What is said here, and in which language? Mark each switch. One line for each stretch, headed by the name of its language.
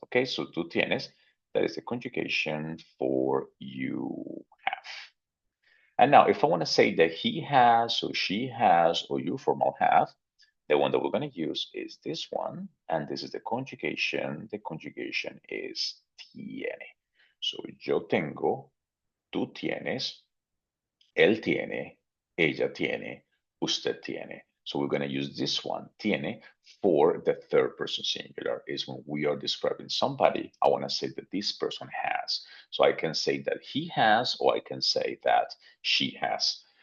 English: Okay, so
Spanish: tú tienes,
English: that is the conjugation for you have. And now, if I want to say that he has, or she has, or you formal have, the one that we're going to use is this one, and this is the conjugation. The conjugation is tiene. So
Spanish: yo tengo, tú tienes, él tiene, ella tiene, usted tiene.
English: So we're going to use this one, tiene, for the third person singular. Is when we are describing somebody, I want to say that this person has. So I can say that he has, or I can say that she has.